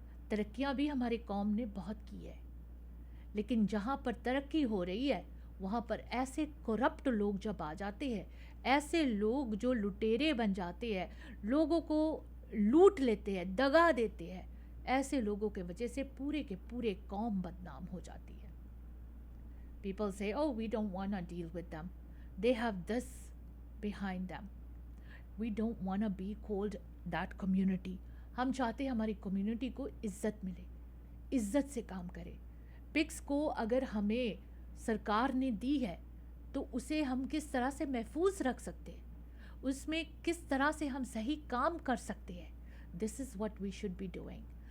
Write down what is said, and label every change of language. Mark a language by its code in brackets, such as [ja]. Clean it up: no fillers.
[hi] तरक्कियां भी हमारी कौम ने बहुत की है, लेकिन जहाँ पर तरक्की हो रही है वहाँ पर ऐसे करप्ट लोग जब आ जाते हैं, ऐसे लोग जो लुटेरे बन जाते हैं, लोगों को लूट लेते हैं, दगा देते हैं, ऐसे लोगों के वजह से पूरे के पूरे कौम बदनाम हो जाती है। [en] People say, oh, we don't want to deal with them, they have this behind them, we don't want to be called that community। [hi] हम चाहते हैं हमारी कम्युनिटी को इज़्ज़त मिले, इज़्ज़त से काम करे। पिक्स को अगर हमें सरकार ने दी है तो उसे हम किस तरह से महफूज रख सकते हैं, उसमें किस तरह से हम सही काम कर सकते हैं, [en] This is what we should be doing.